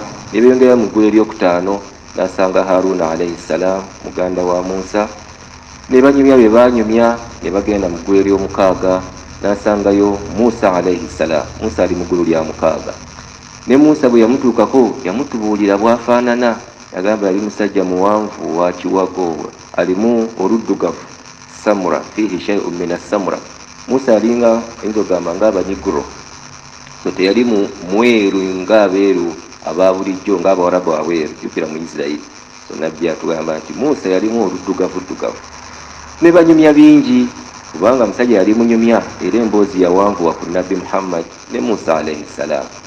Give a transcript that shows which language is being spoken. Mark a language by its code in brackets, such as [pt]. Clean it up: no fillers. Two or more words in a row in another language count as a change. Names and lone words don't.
[lg] Ne beeyongera mu ggulu eryokutaano n'asanga Haruna [ar] عليه السلام [lg] muganda wa Musa ne banyumya bye banyumya. Ne bagenda mu ggulu eryomukaaga n'asangayo Musa [ar] عليه السلام. [lg] Musa ali mu ggulu lya mukaaga. Ne Musa bwe yamutuukako yamutubuulira bwafaanana. Yagamba yali musajja muwanvu wa kiwago alimu oluddugavu [ar] سمرة فيه شيء من السمرة. [lg] Musa alinga engogamba ng'abanyiguro, so teyali mweru ng'abeeru ababulijjo ng'abawarabu abeeru. Jjukira mu Isirayiri. So Nabbi atugamba nti Musa yalimu oluddugavu. Ne banyumya bingi kubanga musajja yali munyumya era emboozi yawanvuwa ku Nabbi Muhammad ne Musa [ar] عليه السلام.